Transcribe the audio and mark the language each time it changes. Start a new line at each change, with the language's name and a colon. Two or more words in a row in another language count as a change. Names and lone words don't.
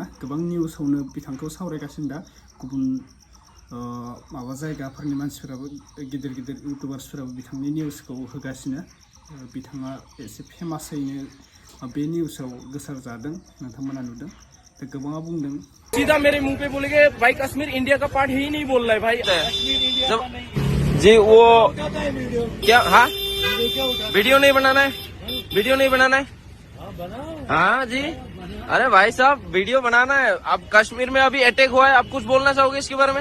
Bodo: गोबां निउसावनो बिथांखौ सावरायगासिनो दा गुबुन माबा जायगाफोरनि मानसिफोराबो गिदिर गिदिर इउटुबार्सफोराबो बिथांनि निउसखौ होगासिनो। बिथाङा एसे फेमासैनो बे निउसाव गोसार जादों, नोंथांमोना नुदों। दा गोबाङा बुंदों
Hindi: सीधा मेरे मुंह पे बोलेंगे भाई कश्मीर इंडिया का पार्ट ही नहीं बोल रहा है भाई। जब जी वो क्या, हाँ वीडियो नहीं बनाना है, वीडियो नहीं बनाना है। हाँ जी, अरे भाई साहब वीडियो बनाना है। अब कश्मीर में अभी अटैक हुआ है, आप कुछ बोलना चाहोगे इसके बारे में?